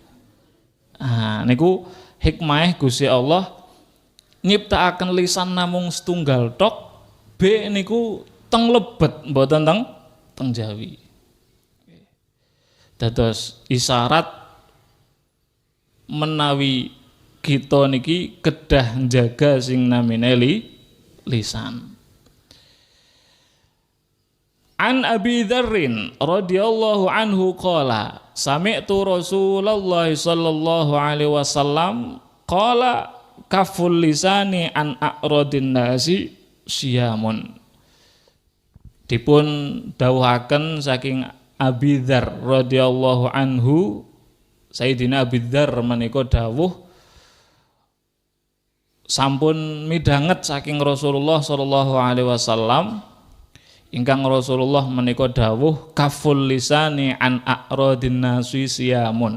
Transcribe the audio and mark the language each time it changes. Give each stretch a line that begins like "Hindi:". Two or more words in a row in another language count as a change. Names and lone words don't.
Javanese: Niku hikmah Gusti Allah nyiptakaken lisan namung setunggal tok, B niku teng lebet mboten teng jawi. Dados isyarat menawi kita niki kedah njaga sing namine lisan.
Arabic: عن أبي ذر رضي الله عنه قال سمعت رسول الله صلى الله عليه وسلم قال كف اللسان عن أعراض الناس صيام.
Javanese: Dipun dawuhaken saking Abi Dzar
Arabic: رضي الله عنه,
Javanese: Sayyidina Abi Dzar menika dawuh sampun midhanget saking Rasulullah
Arabic: صلى الله عليه وسلم
Javanese: ingkang Rasulullah menika dawuh
Arabic: كف اللسان عن أعراض الناس صيام.